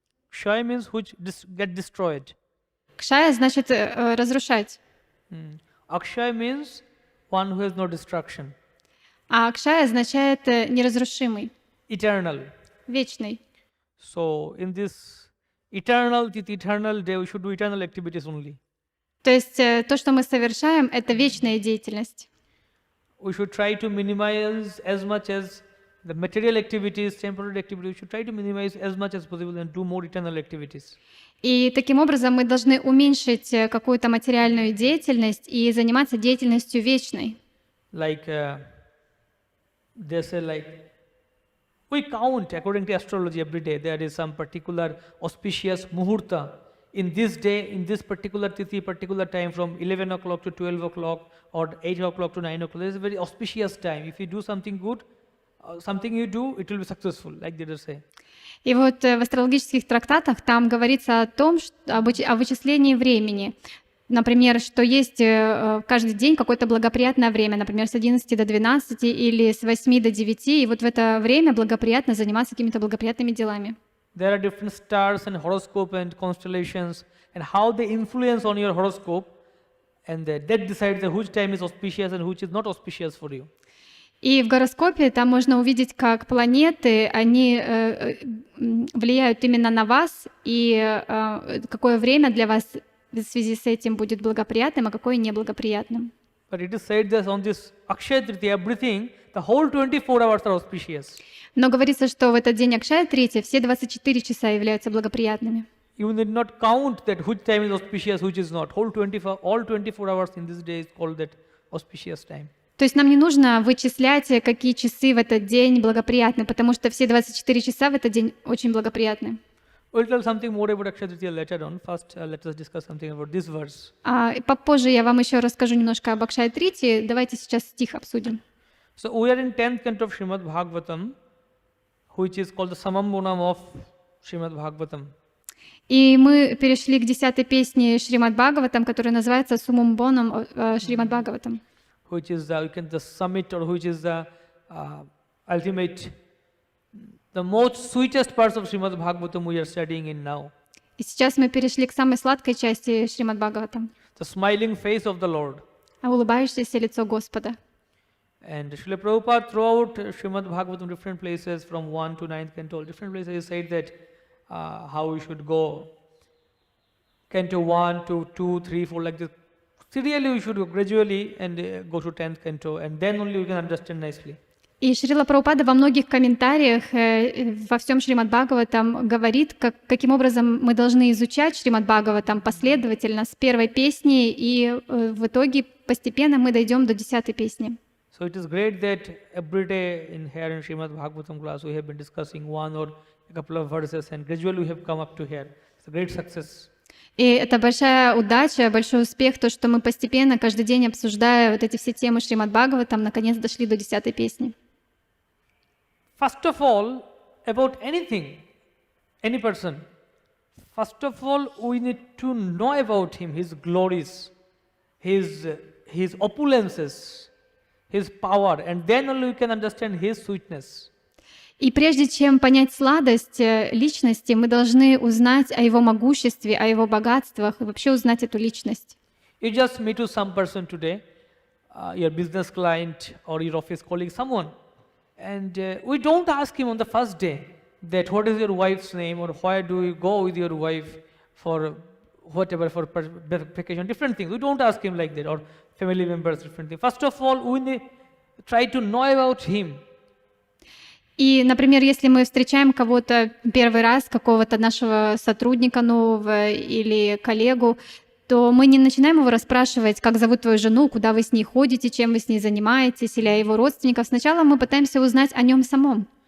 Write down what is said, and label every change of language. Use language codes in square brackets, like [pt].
[en] Kshay means which get destroyed. [ru] Кшая значит разрушать. [en] Akshay means one who has no destruction. [ru] А Акшая означает неразрушимый, [en] Eternal. [ru] вечный. [en] So in this eternal day, we should do eternal activities only. [ru] То есть то, что мы совершаем, это вечная деятельность. [en] We should try to minimize as much as the material activities, temporary activities. We should try to minimize as much as possible and do more eternal activities. [ru] И таким образом мы должны уменьшить какую-то материальную деятельность и заниматься деятельностью вечной. [en] Like they say, like we count according to astrology every day. There is some particular auspicious muhurta in this day, in this particular tithi, particular time from 11 o'clock to 12 o'clock or 8 o'clock to 9 o'clock. This is a very auspicious time. If you do something good, something you do, it will be successful, like they just say. [ru] И вот в астрологических трактатах там говорится о том, о вычислении времени. Например, что есть каждый день какое-то благоприятное время, например, с 11 до 12 или с 8 до 9, и вот в это время благоприятно заниматься какими-то благоприятными делами. [en] There are different stars and horoscope and constellations and how they influence on your horoscope, and that decides which time is auspicious and which is not auspicious for you. [ru] И в гороскопе там можно увидеть, как планеты, они влияют именно на вас, и какое время для вас в связи с этим будет благоприятным, а какое неблагоприятным. [en] But it is said that on this Akshaya Tritiya, everything, the whole 24 hours are auspicious. [ru] Но говорится, что в этот день Акшая Трития все 24 часа являются благоприятными. [en] You need not count that which time is auspicious, which is not. All 24 hours in this day is called that auspicious time. [ru] То есть нам не нужно вычислять, какие часы в этот день благоприятны, потому что все 24 часа в этот день очень благоприятны. [en] We'll tell something more about Akshaya Tritiya later on. First, let us discuss something about this verse. [ru] И попозже я вам еще расскажу немножко об Акшая Трити. Давайте сейчас стих обсудим. [en] So we are in 10th canto of Srimad Bhagavatam, which is called the Samambonam of Srimad Bhagavatam. [ru] И мы перешли к 10-й песне Шримад Бхагаватам, которая называется Сумамбоном Шримад Бхагаватам. [en] Which is the summit, or which is the ultimate, the most sweetest parts of Srimad Bhagavatam we are studying in now. [ru] И сейчас мы перешли к самой сладкой части Шримад Бхагаватам. [en] The smiling face of the Lord. [ru] Улыбающееся лицо Господа. [en] And Srila Prabhupada throughout Srimad Bhagavatam, different places from 1 to 9th canto, different places he said that how we should go. Canto 1 to 2, 3, 4, like this. Serially we should go gradually and go to 10th canto, and then only we can understand nicely. [ru] И Шрила Прабхупада во многих комментариях во всем Шримад Бхагаватам говорит, каким образом мы должны изучать Шримад Бхагаватам последовательно с первой песни, и в итоге постепенно мы дойдем до 10-й песни. [en] So it is great that every day in here in Srimad Bhagavatam class we have been discussing one or a couple of verses, and gradually we have come up to here. It's a great success. [ru] И это большая удача, большой успех, то, что мы постепенно, каждый день обсуждая вот эти все темы Шримад Бхагаватам, наконец дошли до 10-й песни. [en] First of all, about anything, any person, first of all, we need to know about him, his glories, his opulences, his power, and then only we can understand his sweetness. [ru] И прежде чем понять сладость личности, мы должны узнать о его могуществе, о его богатствах и вообще узнать эту личность. [en] You just meet with some person today, your business client or your office colleague, someone, and we don't ask him on the first day that what is your wife's name, or where do you go with your wife for whatever, for vacation, different things. We don't ask him like that, or family members, different things. First of all, we try to know about him. [ru] И, например, если мы встречаем кого-то первый раз, какого-то нашего сотрудника нового или коллегу, то мы не начинаем его расспрашивать, как зовут твою жену, куда вы с ней ходите, чем вы с ней занимаетесь, или о его родственниках. Сначала мы пытаемся узнать о нем самом.